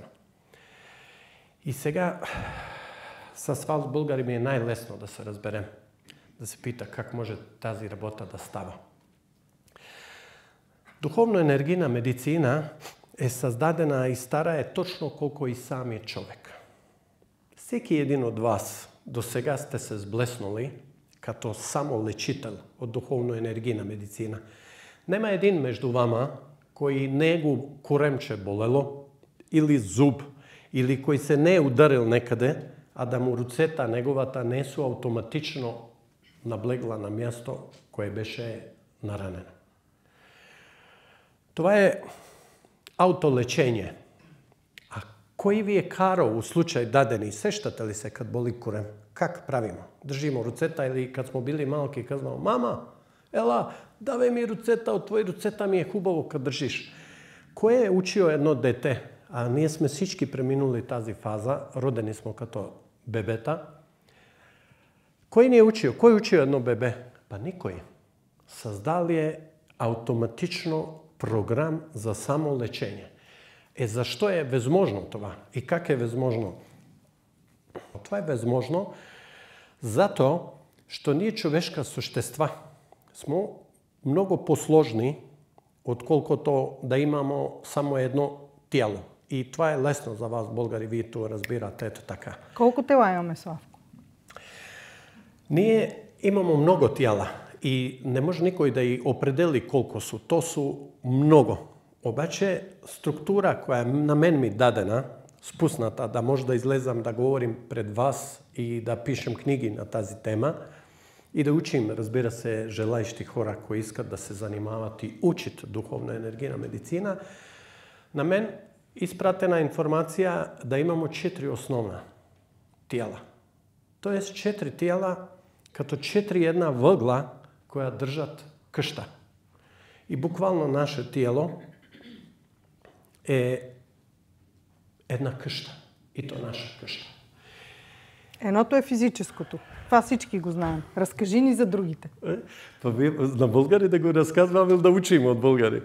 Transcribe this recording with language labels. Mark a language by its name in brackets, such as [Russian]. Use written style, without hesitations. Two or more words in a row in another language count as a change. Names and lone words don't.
[Macedonian] И сега, со вас българи ми е најлесно да се разберем, да се пита [Bulgarian] как може тази работа да става. [Macedonian] Духовно-енергийна медицина е создадена и стара е точно колко и самиот човек. Секи един од вас до сега сте се сблеснули като само лечител од духовно-енергийна медицина. Нема един меѓу вама кој не го коремче болело, или зуб, или кој се не е ударил некаде, а да му руцета неговата не су автоматично наблегла на място кое беше наранено. [Bulgarian] Това е аутолечење. [Macedonian] А кој ви е карал у случај дадени, сещате ли се кад боли корем? Как правимо? Држимо руцета или кад смо били малки казвamo, мама, ела, давај ми руцета, од твои руцета ми е хубаво кад држиш. Кој е учио едно дете? [Bulgarian] А ние сме всички преминули тази фаза, родени смо като бебета. [Macedonian] Кој ни е учио? Кој учио едно бебе? Па никој. Создали е автоматично програм за самолечење. [Bulgarian] Зашто е возможно това? И как е возможно? [Macedonian] Това е возможно затоа што ние човешка суштества смо многу посложни отколкото да имамо само едно тяло. [Bulgarian] И това е лесно за вас, българи, [Macedonian] вие тоа разбирате, ето така. Колку тела имаме, Славко? Ние имамо много тела и не може никој да и определи колку су. То су много. Обаче, структура која на мен ми дадена, спусната, да може да излезам да говорим пред вас и да пишем книги на тази тема и да учим, разбира се, желаещи хора кои искат да се занимават и учат духовно-енергийна медицина, на мен испратена информација да имамо 4 основна тела. [Bulgarian] Тоест 4 тела като 4 една въгла која држат кшта. И буквално наше тиело е една къща. И то наша къща. Едното е физическото. Това всички го знаем. Разкажи ни за другите. Па вие на българи да го разказвам или да учим от българи?